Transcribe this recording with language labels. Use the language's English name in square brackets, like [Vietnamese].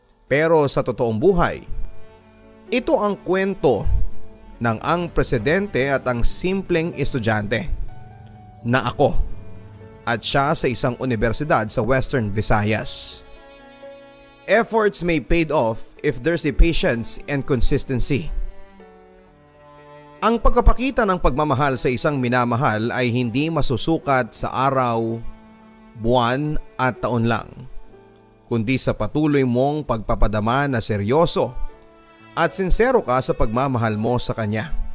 [Filipino] Pero sa totoong buhay, ito ang kwento ng ang presidente at ang simpleng estudyante na ako at siya sa isang universidad sa Western Visayas. [English] Efforts may paid off if there's a patience and consistency. [Filipino] Ang pagpapakita ng pagmamahal sa isang minamahal ay hindi masusukat sa araw, buwan at taon lang, kundi sa patuloy mong pagpapadama na seryoso at sincero ka sa pagmamahal mo sa kanya.